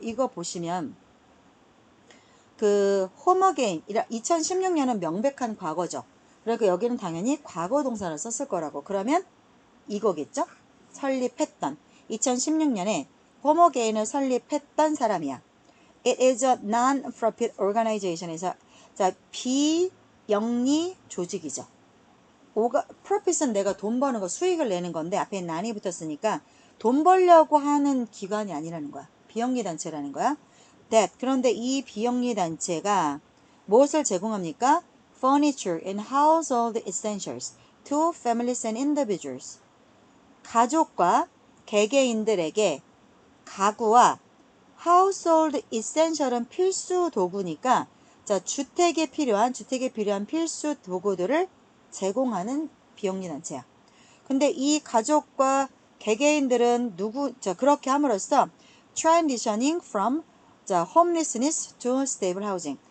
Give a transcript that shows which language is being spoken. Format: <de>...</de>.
<ko>이거 보시면 그 홈어게인 2016년은 명백한 과거죠. 그러니까 여기는 당연히 과거 동사를 썼을 거라고. 그러면 이거겠죠? 설립했던 2016년에 호모게인을 설립했던 사람이야.</ko> <en>It is a non-profit organization에서</en> <ko>자 비영리 조직이죠. profit은 내가 돈 버는 거 수익을 내는 건데 앞에 non이 붙었으니까 돈 벌려고 하는 기관이 아니라는 거야. 비영리 단체라는 거야. 그런데 이 비영리 단체가 무엇을 제공합니까?</ko> <en>Furniture and household essentials to families and individuals.</en> <ko>가족과 개개인들에게 가구와</ko> <en>household essential</en> <ko>은 필수 도구니까 자 주택에 필요한 필수 도구들을 제공하는 비영리 단체야. 근데 이 가족과 개개인들은 그렇게 함으로써</ko> <en>transitioning from homelessness to stable housing.</en>